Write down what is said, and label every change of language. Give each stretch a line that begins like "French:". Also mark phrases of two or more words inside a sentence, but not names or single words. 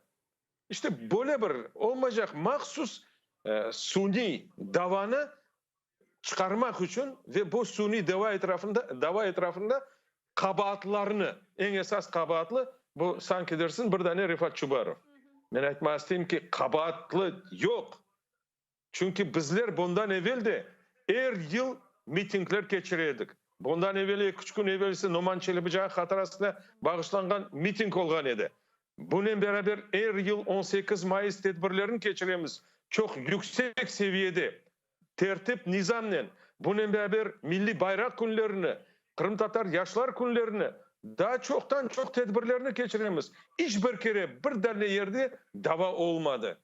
Crimean Tatar: İşte böyle bir olmayacak mahsus suni davanı çıkarmak için ve bu suni dava etrafında kabahatlarını, en esas kabahatlı bu sanki dersin bir tane Rifat Çubarov. Ben aytmak isteyeyim ki kabahatlı yok. Çünkü bizler bundan evvel de her yıl mitingler geçiriyorduk. Bundan evvel 2 gün evvelsi Noman Çelebicağı hatarasına bağışlangan miting olgan edi. Bununla beraber her yıl 18 Mayıs tedbirlerini geçiremiz. Çok yüksek seviyede tertip nizamla bununla beraber milli bayrak günlerini, Kırım Tatar Yaşlar günlerini daha çoktan çok tedbirlerini geçiremiz. Hiçbir kere bir tane yerde dava olmadı.